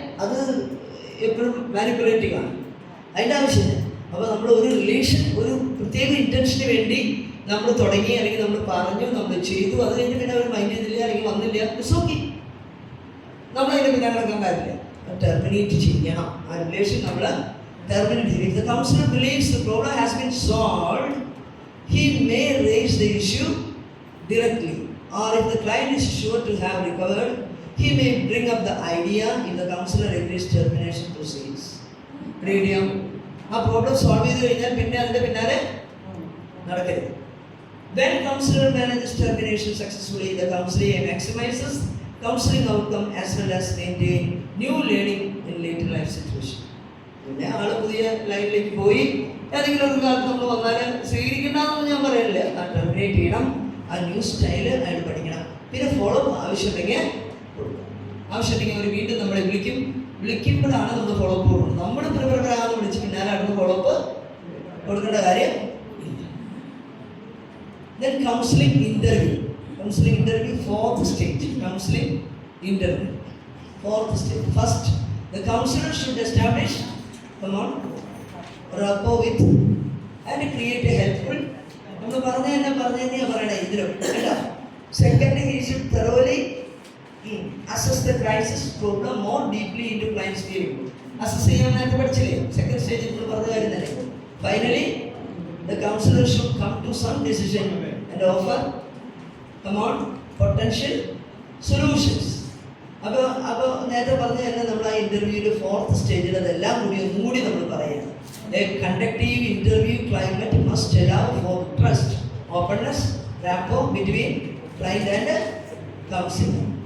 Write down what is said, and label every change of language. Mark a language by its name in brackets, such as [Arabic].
[Malayalam] അത് എപ്പോഴും മാനിപ്പുലേറ്റിംഗ് ആണ്, അതിൻ്റെ ആവശ്യമില്ല. അപ്പോൾ നമ്മൾ ഒരു റിലേഷൻ ഒരു പ്രത്യേക ഇൻറ്റൻഷന് വേണ്ടി നമ്മൾ തുടങ്ങി, അല്ലെങ്കിൽ നമ്മൾ പറഞ്ഞു, നമ്മൾ ചെയ്തു, അത് കഴിഞ്ഞ് പിന്നെ അവർ മൈൻഡ് ചെയ്തില്ല അല്ലെങ്കിൽ വന്നില്ല, ഇറ്റ്സ് ഓക്കെ, നമ്മളതിൻ്റെ പിന്നെ കിടക്കാൻ കാര്യമില്ല. ടെർമിനേറ്റ് ചെയ്യണം ആ റിലേഷൻ. നമ്മൾ ടെർമിനേറ്റ് ചെയ്യും. [English] The counselor believes the problem has been solved, he may raise the issue directly, or if the client is sure to have recovered, he may bring up the idea. If the counselor agrees, termination proceeds. [Malayalam] Medium ആ problem solve ചെയ്ത് കഴിഞ്ഞാൽ പിന്നെ അതിൻ്റെ പിന്നാലെ നടക്കരുത്. [English] When counselor manages termination successfully, the counselor maximizes counseling outcome as well as maintain new learning in later life situation. [Malayalam] പിന്നെ ആൾ പുതിയ ലൈഫിലേക്ക് പോയി ഏതെങ്കിലും ഒരു കാലത്ത് നമ്മൾ വന്നാൽ സ്വീകരിക്കണ്ടെന്ന് ഞാൻ പറയില്ല. ആ ടെർമിനേറ്റ് ചെയ്യണം, ആ ന്യൂ സ്റ്റൈല് അയാൾ പഠിക്കണം. പിന്നെ ഫോളോ ആവശ്യമുണ്ടെങ്കിൽ കൊടുക്കണം. ആവശ്യമുണ്ടെങ്കിൽ അവർ വീണ്ടും നമ്മളെ വിളിക്കുമ്പോഴാണ് നമ്മൾ ഫോളോ അപ്പ് കൊടുക്കുന്നത്. നമ്മൾ പ്രിപ്പറാന്ന് വിളിച്ച് പിന്നാലെ അടുത്ത് ഫോളോ അപ്പ് കൊടുക്കേണ്ട കാര്യം ഇല്ല. [English] Then counseling interview. Counseling interview, fourth stage. Counseling interview, fourth stage. First, the counselor should establish, rapport with and create a helpful. [Malayalam] നമ്മൾ പറയണേ ഇതിലും കേട്ടോ. [English] Second, he should thoroughly assess the crisis problem more deeply into client's feeling. [Malayalam] Assess ചെയ്യാൻ നേരത്തെ പഠിച്ചില്ലേ? Second സ്റ്റേജിൽ നമ്മൾ പറഞ്ഞ കാര്യം തന്നെ. [English] Finally, the counselor should come to some decision and offer potential solutions. [Malayalam] അപ്പോൾ നേരത്തെ പറഞ്ഞ തന്നെ നമ്മൾ ആ ഇൻ്റർവ്യൂവിൽ ഫോർത്ത് സ്റ്റേജിൽ അതെല്ലാം ഒന്നുകൂടി നമ്മൾ പറയുന്നത്. [English] A conductive interview climate must allow for trust, openness, rapport between client and counselor.